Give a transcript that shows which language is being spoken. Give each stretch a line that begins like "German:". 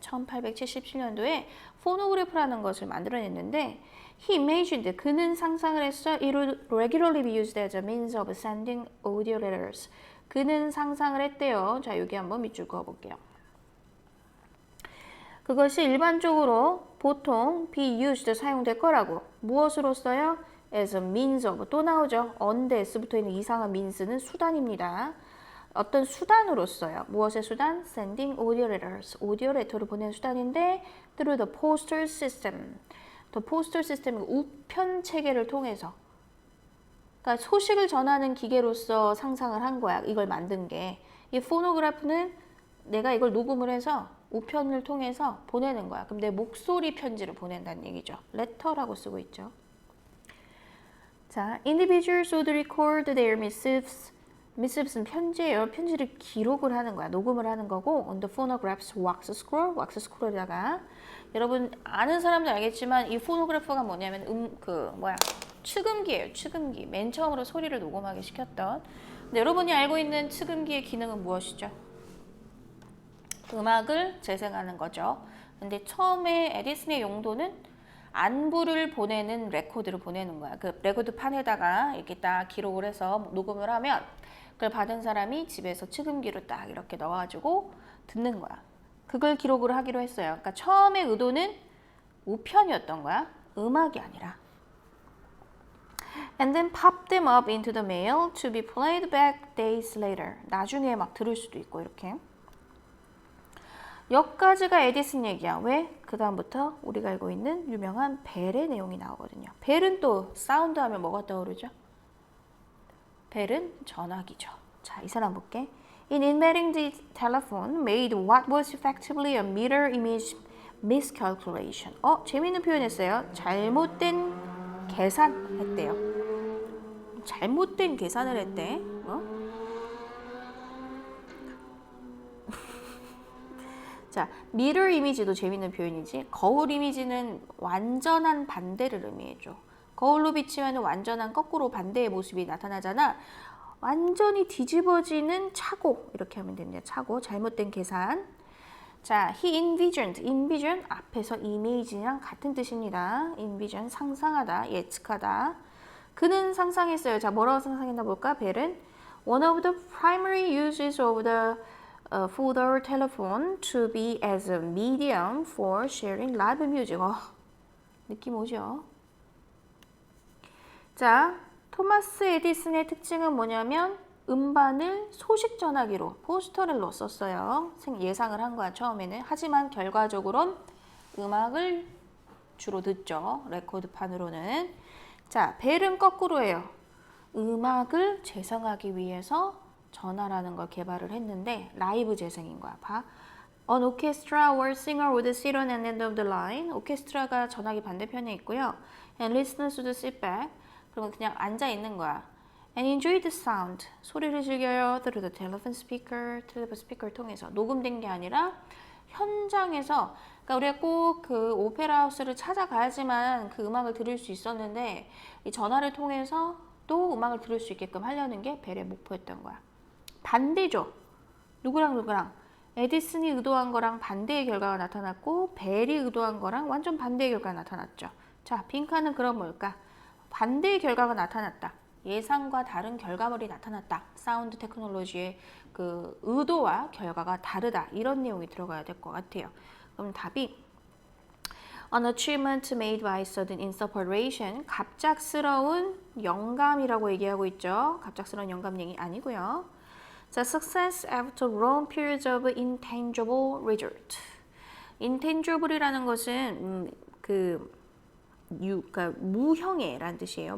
Korean: 1877년도에 포노그래프라는 것을 만들어냈는데
English: he imagined
Korean: 그는 상상을 했어.
English: It would regularly be used as a means of sending audio letters.
Korean: 그는 상상을 했대요. 자, 여기 한번 밑줄 그어볼게요. 그것이 일반적으로 보통
English: be used
Korean: 사용될 거라고. 무엇으로써요?
English: as a means of
Korean: 또 나오죠. on s부터 있는 이상한 means는 수단입니다. 어떤 수단으로써요. 무엇의 수단?
English: sending audio letters.
Korean: 오디오 레터를 보내는 수단인데
English: through the postal system. the postal system
Korean: 우편 체계를 통해서. 그러니까 소식을 전하는 기계로서 상상을 한 거야. 이걸 만든 게. 이 포노그래프는 내가 이걸 녹음을 해서 우편을 통해서 보내는 거야. 그럼 내 목소리 편지를 보낸다는 얘기죠. letter라고 쓰고 있죠.
English: 자, individuals would record their missives.
Korean: missives는 편지예요. 편지를 기록을 하는 거야. 녹음을 하는 거고
English: on the phonograph's wax scroll,
Korean: wax scroll에다가 여러분 아는 사람도 알겠지만 이 포노그래퍼가 뭐냐면 축음기예요. 축음기. 맨 처음으로 소리를 녹음하게 시켰던. 근데 여러분이 알고 있는 축음기의 기능은 무엇이죠? 음악을 재생하는 거죠. 근데 처음에 에디슨의 용도는 안부를 보내는 레코드를 보내는 거야. 그 레코드 판에다가 이렇게 딱 기록을 해서 녹음을 하면 그걸 받은 사람이 집에서 축음기로 딱 이렇게 넣어가지고 듣는 거야. 그걸 기록을 하기로 했어요. 그러니까 처음에 의도는 우편이었던 거야. 음악이 아니라.
English: And then pop them up into the mail to be played back days later.
Korean: 나중에 막 들을 수도 있고 이렇게. 여기까지가 에디슨 얘기야. 왜? 그 다음부터 우리가 알고 있는 유명한 벨의 내용이 나오거든요. 벨은 또 사운드 하면 뭐가 떠오르죠? 벨은 전화기죠. 자, 이 사람 볼게.
English: In inventing the telephone made what was effectively a mirror image miscalculation.
Korean: 재밌는 표현했어요. 잘못된 계산했대요. 잘못된 계산을 했대. 자, mirror 이미지도 재밌는 표현이지. 거울 이미지는 완전한 반대를 의미해줘. 거울로 비치면 완전한 거꾸로 반대의 모습이 나타나잖아. 완전히 뒤집어지는 착오. 이렇게 하면 됩니다. 착오. 잘못된 계산. 자,
English: he envisioned.
Korean: envision 앞에서 image랑 같은 뜻입니다. envision 상상하다, 예측하다. 그는 상상했어요. 자, 뭐라고 상상했나 볼까?
English: 벨은 one of the primary uses of the for the telephone to be as a medium for sharing live music.
Korean: 느낌 오죠? 자, 토마스 에디슨의 특징은 뭐냐면 음반을 소식 전화기로 포스터를 썼어요. 예상을 한 거야 처음에는. 하지만 결과적으로는 음악을 주로 듣죠. 레코드판으로는. 자, 벨은 거꾸로예요. 음악을 재생하기 위해서 전화라는 걸 개발을 했는데 라이브 재생인 거야. 봐.
English: An orchestra or singer would sit on an end of the line.
Korean: 오케스트라가 전화기 반대편에 있고요.
English: And listeners would sit back.
Korean: 그러면 그냥 앉아 있는 거야.
English: And enjoy the sound.
Korean: 소리를 즐겨요.
English: Through the telephone speaker.
Korean: 텔레폰 스피커를 통해서. 녹음된 게 아니라 현장에서. 그러니까 우리가 꼭 그 오페라 하우스를 찾아가야지만 그 음악을 들을 수 있었는데 이 전화를 통해서 또 음악을 들을 수 있게끔 하려는 게 벨의 목표였던 거야. 반대죠. 누구랑 에디슨이 의도한 거랑 반대의 결과가 나타났고 벨이 의도한 거랑 완전 반대의 결과가 나타났죠. 자, 빈칸은 그럼 뭘까? 반대의 결과가 나타났다. 예상과 다른 결과물이 나타났다. 사운드 테크놀로지의 그 의도와 결과가 다르다. 이런 내용이 들어가야 될 것 같아요. 그럼 답이
English: An achievement made by sudden inspiration.
Korean: 갑작스러운 영감이라고 얘기하고 있죠. 갑작스러운 영감 얘기 아니고요.
English: 자, success after long periods of intangible result.
Korean: intangible이라는 것은 그러니까 무형애라는 뜻이에요.